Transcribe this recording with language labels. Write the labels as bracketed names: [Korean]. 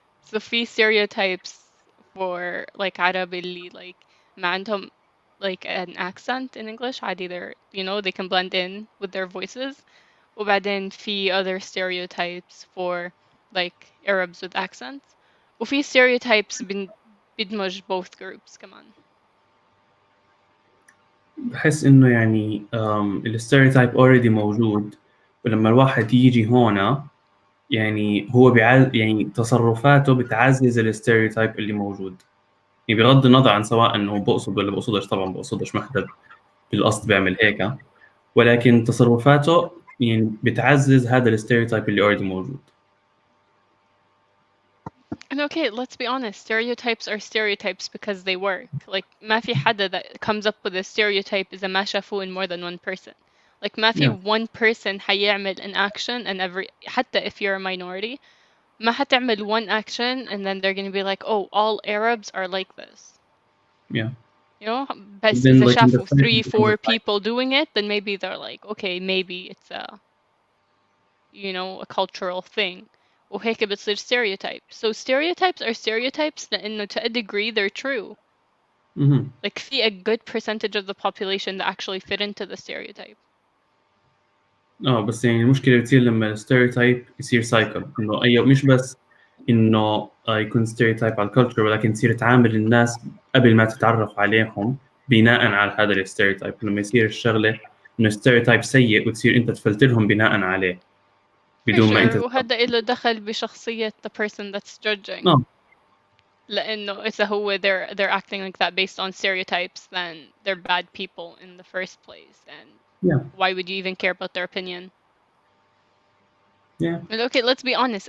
[English] So [Arabic] في [English] stereotypes for like Arab [Arabic] اللي [English] like [Arabic] ما عندهم [English] like an accent in English [Arabic] عادي [English] they're they can blend in with their voices. [Arabic] وبعدين في [English] other stereotypes for like Arabs with accents. [Arabic] وفي [English] stereotypes [Arabic] بيدمج [English] both groups [Arabic] كمان. بحس إنه يعني الستيreotype already موجود ولما الواحد يجي هنا يعني هو يعني تصرفاته بتعزز الستيreotype اللي موجود. يعني بغض النظر عن سواء انه بقصد ولا بقصدش، طبعا بقصدش، ما حدا بالقصد بيعمل هيك، ولكن تصرفاته يعني بتعزز هذا الستيreotype اللي [English] already [Arabic] موجود. [English] And okay, let's be honest, stereotypes are stereotypes because they work. Like [Arabic] ما في حدا [English] that comes up with a stereotype [Arabic] إذا ما شافوه [English] in more than one person. Like [Arabic] ما في [English] one person [Arabic] حيعمل [English] an action and [Arabic] حتى [English] if you're a minority [Arabic] ما حتعمل [English] one action and then they're going to be like, oh, all Arabs are like this. Yeah. [Arabic] بس إذا شافوا [English] 3-4 people doing it, then maybe they're like, okay, maybe it's a cultural thing. [Arabic] وهيك بتصير stereotype. [English] So stereotypes are stereotypes [Arabic] لأنه [English] to a degree they're true. Like [Arabic] في [English] a good percentage of the population that actually fit into the stereotype. [Arabic] بس يعني المشكلة بتصير لما الستيreotype يصير سايكل، إنه مش بس إنه يكون stereotype على الكالتشر، ولكن تصير تعامل الناس قبل ما تتعرف عليهم بناء على هذا الستيreotype. لما يصير الشغلة إنه stereotype سيء وتصير أنت تفلترهم بناء عليه بدون ما أنت وهذا له دخل بشخصية [English] the person that's judging. لأنه إذا هو they're acting like that based on stereotypes, then they're bad people in the first place, and why would you even care about their opinion? Yeah. But okay, let's be honest.